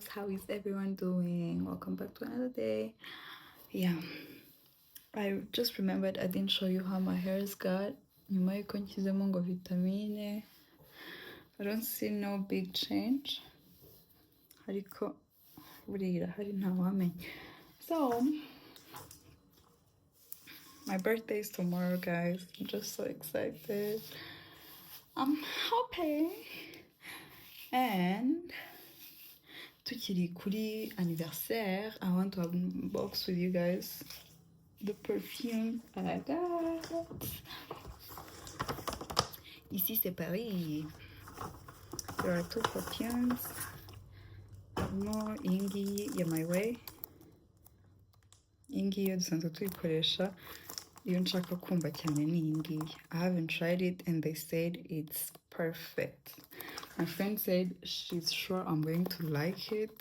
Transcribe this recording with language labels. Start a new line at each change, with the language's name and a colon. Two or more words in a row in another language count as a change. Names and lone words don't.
English: How is everyone doing? Welcome back to another day. Yeah, I just remembered I didn't show you how my hair is got.
Kinyarwanda: Nyuma yuko nshyizemo ngo vitamine.
English: I don't see no big change.
Kinyarwanda: Ariko buriya hari ntawamenya.
English: So, my birthday is tomorrow, guys. I'm just so excited. I'm happy.
Kinyarwanda: And tukiri kuri anniversaire,
English: I want to unbox with you guys the perfume I got.
French: Ici c'est Paris.
English: There are two perfumes.
Kinyarwanda: Harimo iyi ngiyi ya My Way. Iyi ngiyi yo dusanzwe tuyikoresha iyo nshaka kumva cyane ni iyi ngiyi.
English: I haven't tried it and they said it's perfect. My friend said she's sure I'm going to like it.